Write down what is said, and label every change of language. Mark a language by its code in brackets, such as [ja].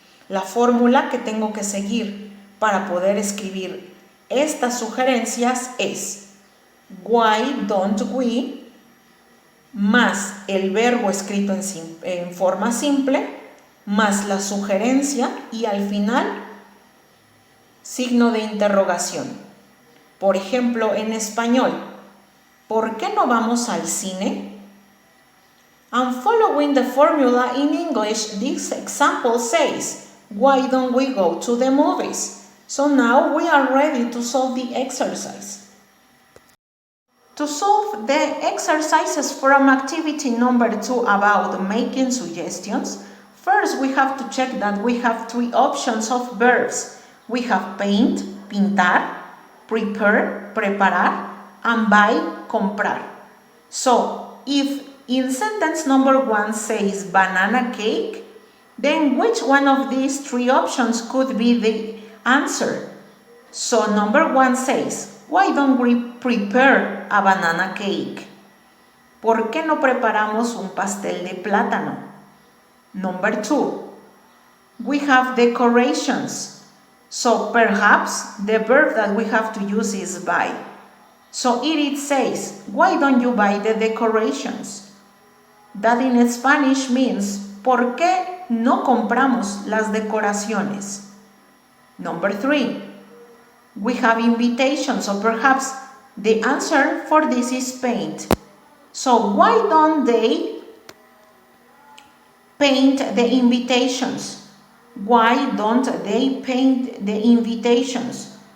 [es] La fórmula que tengo que seguir para poder escribir estas sugerencias es [en] why don't we [es] más el verbo escrito en forma simple más la sugerencia y al final signo de interrogación. Por ejemplo, en español, ¿por qué no vamos al cine? [en] I'm following the formula in English. This example says, why don't we go to the movies? So now we are ready to solve the exercise. To solve the exercises from activity number 2 about making suggestions, first we have to check that we have 3 options of verbs. We have paint, pintar, prepare, preparar, and buy, comprar. So, if in sentence number 1 says banana cake, then which one of these 3 options could be the answer? So, number 1 says, why don't we prepare a banana cake? [es] ¿Por qué no preparamos un pastel de plátano? [en] Number 2, we have decorations. So perhaps the verb that we have to use is buy. So it says, why don't you buy the decorations? That in Spanish means, [es] ¿por qué no compramos las decoraciones? [en] Number 3, we have invitations. So perhaps the answer for this is paint. So why don't they paint the invitations? Why don't they paint the invitations?